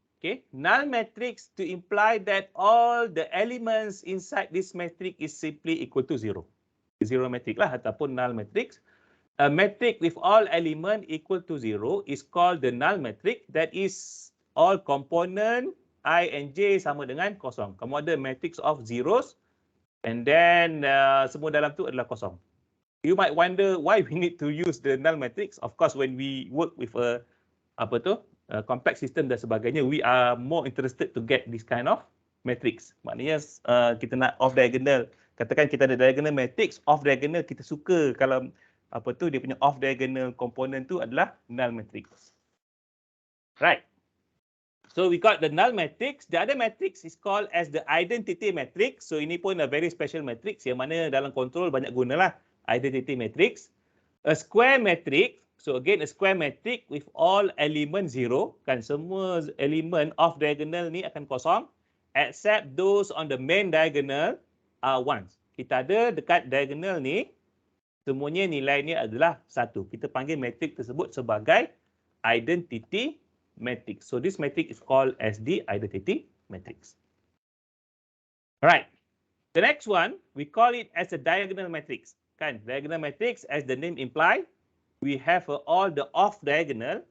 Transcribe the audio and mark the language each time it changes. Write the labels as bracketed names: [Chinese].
[English] Okay, null matrix to imply that all the elements inside this matrix is simply equal to 0. Zero matrix lah ataupun null matrix. A matrix with all element equal to 0 is called the null matrix. That is all component I and J [Malay] sama dengan kosong. Kamu ada matrix of zeros [English] and then [Malay] semua dalam tu adalah kosong. [English] You might wonder why we need to use the null matrix. Of course, when we work with a complex system [Malay] dan sebagainya, [English] we are more interested to get this kind of matrix. [Malay] Maknanya kita nak off diagonal. Katakan kita ada diagonal matrix, off diagonal kita suka kalau dia punya off diagonal component tu adalah null matrix. Right. [English] So we got the null matrix. The other matrix is called as the identity matrix. [Malay] So ini pun [English] a very special matrix [Malay] yang mana dalam control banyak gunalah identity matrix. [English] A square matrix. So again a square matrix with all element 0. [Malay] Kan semua elemen off diagonal ni akan kosong [English] except those on the main diagonal are ones. [Malay] Kita ada dekat diagonal ni semuanya nilainya adalah 1. Kita panggil matrix tersebut sebagai identity matrix. [English] So this matrix is called as the identity matrix. Alright. The next one we call it as a diagonal matrix. Kan diagonal matrix as the name imply, we have all the off diagonal.